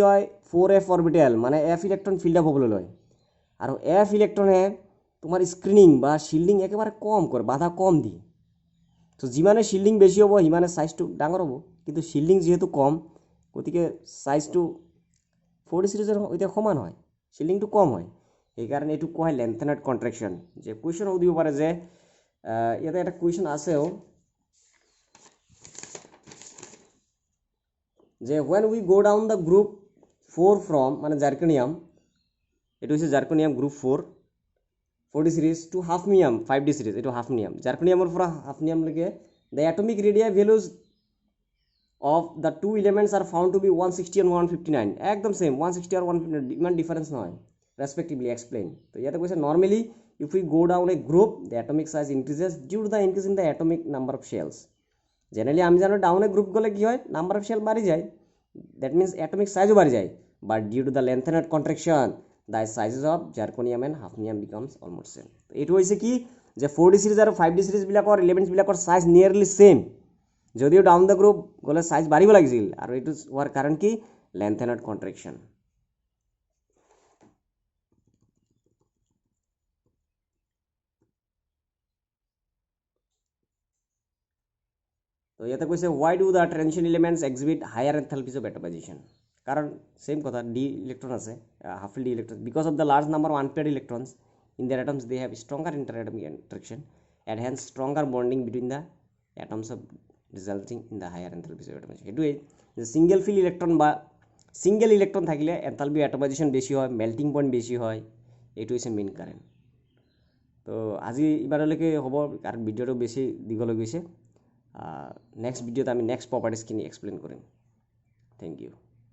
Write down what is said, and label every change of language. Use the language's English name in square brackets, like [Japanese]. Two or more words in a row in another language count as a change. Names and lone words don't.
[Assamese] হয় 4f অৰবিটেল মানে [English] f electron filled up [Assamese] হ'বলৈ লয় আৰু f ইলেক্ট্ৰনে তোমাৰ স্ক্ৰিনিং বা শিল্ডিং একেবাৰে কম কৰে বাধা কম দিয়ে তো যিমানে শিল্ডিং বেছি হ'ব সিমানে সাইজটো ডাঙৰ হ'ব কিন্তু শিল্ডিং যেহেতু কম গতিকে সাইজটো 4D সিৰিজৰ সৈতে সমান হয় শিল্ডিংটো কম হয় সেইকাৰণে এইটো কোৱা হয় [English] lanthanide contraction [Assamese] যে কুৱেশ্যন সুধিব পাৰে যে ইয়াতে এটা কুৱেশ্যন আছেও যে [English] when we go down the group 4 from [Assamese] মানে জাৰ্কনিয়াম এইটো হৈছে জাৰ্কনিয়াম [English] group 4D series to hafnium 5D series [Assamese] এইটো হাফনিয়াম জাৰ্কনিয়ামৰ পৰা হাফনিয়ামলৈকে [English] the atomic radii values of the two elements are found to be 160 and 159 [Assamese] একদম সেম 160 আৰু 159 ইমান ডিফাৰেঞ্চ নহয় [English] respectively explain [Assamese] তো ইয়াতে কৈছে [English] normally if we go down a group the atomic size increases due to the increase in the atomic number of shells generally [Assamese] আমি জানো [English] down a group [Assamese] গ'লে কি হয় [English] number of shell [Assamese] বাঢ়ি যায় [English] that means atomic size [Assamese] বাঢ়ি যায় [English] but due to the lengthened contraction the sizes of zirconium and hafnium becomes almost same [Assamese] তো এইটো হৈছে কি যে 4D সিৰিজ আৰু 5D সিৰিজ বিলাকৰ এলিমেন্টছ বিলাকৰ সাইজ [English] nearly same [Assamese] যদিও [English] down the group [Assamese] গ'লে সাইজ বাঢ়িব লাগিছিল আৰু এইটো হোৱাৰ কাৰণ কি [English] lanthanide contraction [Assamese] তো ইয়াতে কৈছে [English] why do the transition elements exhibit higher enthalpies of atomization [Assamese] কাৰণ সেম কথা ডি ইলেক্ট্ৰন আছে [English] half filled electron because of the large number of unpaired electrons in their atoms they have stronger interatomic interaction and hence stronger bonding between the atoms of resulting in the higher enthalpies of atomization [Assamese] এটোৱে যে [English] single fill electron [Assamese] বা [English] single electron [Assamese] থাকিলে [English] enthalpy atomization [Assamese] বেশি হয় [English] melting point [Assamese] বেশি হয় এইটো হৈছে মেইন কাৰণ তো আজি ইবাৰলৈকে হ'ব কাৰণ ভিডিঅ'টো বেছি দীঘল হৈ গৈছে নেক্সট ভিডিঅ'ত আমি নেক্সট প্ৰপাৰ্টিজখিনি এক্সপ্লেইন কৰিম [English] thank you